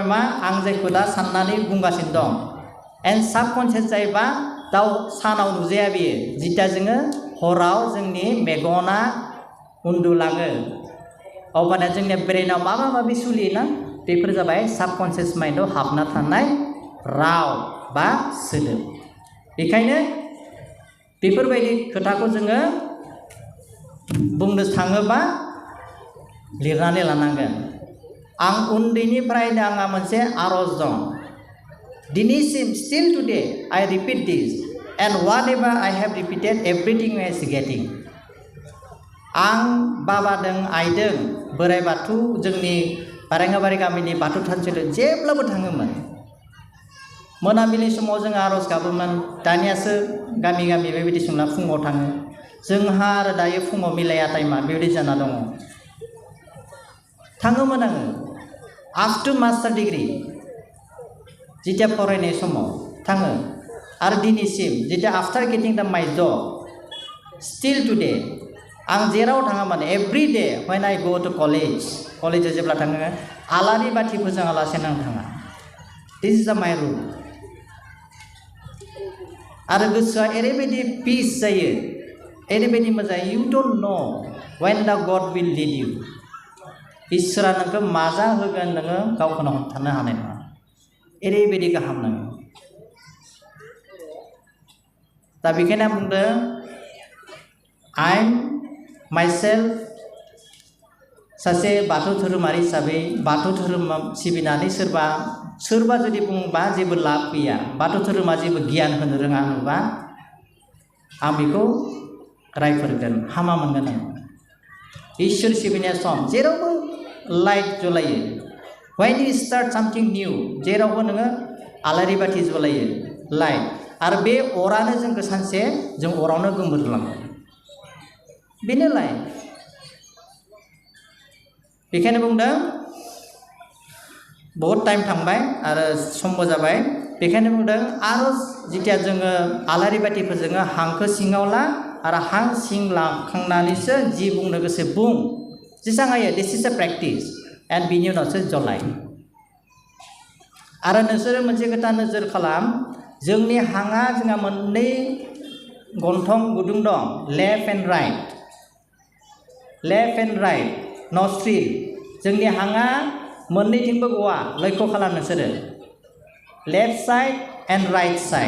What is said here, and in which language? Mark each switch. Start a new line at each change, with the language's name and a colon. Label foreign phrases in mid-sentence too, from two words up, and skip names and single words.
Bodo: मा आं जायखौ दा साननानै बुंगासिनो दं
English: and subconscious
Bodo: जायोबा दाउ सानाव नुजाया बेयो जिता जोङो हराव जोंनि मेगना उन्दुलाङो अब्लाना जोंनि ब्रेनाव माबा माबि सोलियोना बेफोर जाबाय
English: subconscious mind
Bodo: हाबना थानाय राव बा सोदोब बेखायनो बेफोरबायदि खोथाखौ जोङो बुंनो थाङोबा लिरनानै लानांगोन। आं उन्दैनिफ्रायनो आंहा मोनसे आरज दं।
English: दिनैसिम still today I repeat this and whatever I have repeated everything is getting.
Bodo: आं बाबादों आइदों बोराइ बाथौ जोंनि बारेङाबारि गामिनि बाथौ थानसालियाव जेब्लाबो थाङोमोन। मोनाबिलि समाव जों आरज गाबोमोन। दानियासो गामि गामि बेबायदि सोंना फुङाव थाङो। जोंहा आरो दायो फुङाव मिलाया टाइमा बेबायदि जाना दङ। थाङोमोन आङो
English: up to master degree
Bodo: जिथिया फरायनाय समाव थाङो आरो दिनैसिम जिथिया
English: after getting the my job still today
Bodo: आं जेराव थाङा माने
English: every day when I go to
Bodo: कलेजाव जेब्ला थाङो आलारि बाथि फोजोङालासेनो आं थाङा।
English: this is my rule.
Bodo: आरो गोसोआ ओरैबायदि पिस जायो, ओरैबायदि मोजां।
English: you don't know when the God will lead you.
Bodo: इसोरा नोंखौ मा जाहोगोन नोङो गावखौनो हमथानो हानाय नङा। ओरैबायदि गाहाम नोङो। दा बेखायनो आं बुंदों
English: I am myself
Bodo: सासे बाथौ धोरोमारि हिसाबै बाथौ धोरोम सिबिनानै सोरबा जुदि बुंबा जेबो लाब गैया, बाथौ धोरोमा जेबो गियान होनो रोङा होनोबा आं बेखौ रायफोरगोन, हामा मोनगोन आं। इसोर सिबिनाय सम जेरावबो लाइट जलायो।
English: when you start something new
Bodo: जेरावबो नोङो आलारि बाथि जलायो लाइट। आरो बे अरानो जोंखौ सानसे जों अरावनो गोमोरलाङो। बेनो लाइट। बेखायनो बुंदों बहुद टाइम थांबाय आरो समबो जाबाय। बेखायनो बुंदों आरज जिथिया जोङो आलारि बाथि फोजोङो हांखो सिङाव ला आरो हां सिं लाखांनानैसो जि बुंनो गोसो बुं। जेसां हायो
English: this is a practice and
Bodo: बिनि उनावसो जलाय। आरो नोंसोरो मोनसे खोथा नोजोर खालाम, जोंनि हाङा जोंहा मोननै गन्थं गुदुं दं,
English: left and right nostril.
Bodo: जोंनि हाङा मोननैथिंबो गवा। लक्ष्य खालाम नोंसोरो
English: left side and right side.